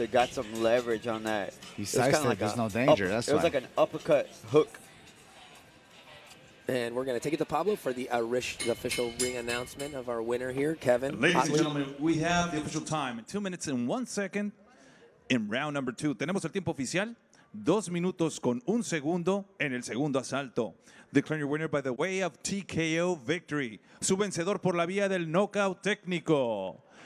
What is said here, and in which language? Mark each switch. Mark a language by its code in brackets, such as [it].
[en] It got some leverage on that. He sidestepped. Like there's no danger. That's it was like an uppercut hook. And we're going to take it to Pablo for the official ring announcement of our winner here, Kevin. Ladies and gentlemen, we have the official time in 2 minutes and 1 second in round number 2. [es] Tenemos el tiempo oficial, 2 minutos con 1 segundo en el segundo asalto. [en] Declaring your winner by the way of TKO victory. [es] Su vencedor por la vía del knockout técnico.